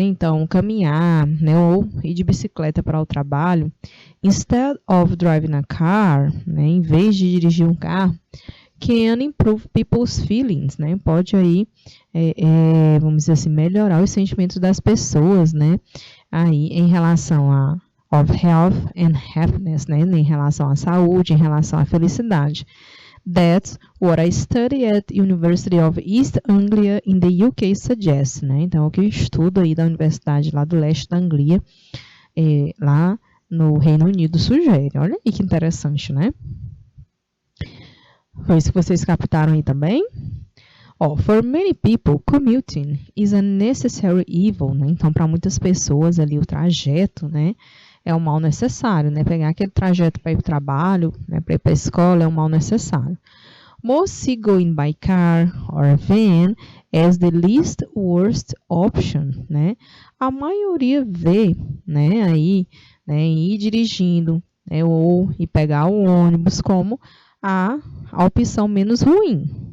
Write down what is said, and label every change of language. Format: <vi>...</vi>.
<pt>Então, caminhar, né, ou ir de bicicleta para o trabalho,</pt> <en>instead of driving a car,</en> <pt>né, em vez de dirigir um carro,</pt> <en>can improve people's feelings,</en> <pt>né? Pode aí, vamos dizer assim, melhorar os sentimentos das pessoas, né? Aí, em relação a</pt> <en>of health and happiness,</en> <pt>né? Em relação à saúde, em relação à felicidade.</pt> <en>That's what I study at University of East Anglia in the UK suggests, né?</en> <pt>Então, o que eu estudo aí da Universidade lá do leste da Anglia, lá no Reino Unido, sugere. Olha aí que interessante, né? Foi isso que vocês captaram aí também?</pt> <en>For many people, commuting is a necessary evil, né?</en> <pt>Então, para muitas pessoas ali, o trajeto, né? É um mal necessário, né? Pegar aquele trajeto para ir para o trabalho, né? Para ir para a escola, é um mal necessário.</pt> <en>Most see going by car or van as the least worst option, né?</en> <pt>A maioria vê, né? Aí, né? Ir dirigindo, né? Ou ir pegar o ônibus como a opção menos ruim.</pt>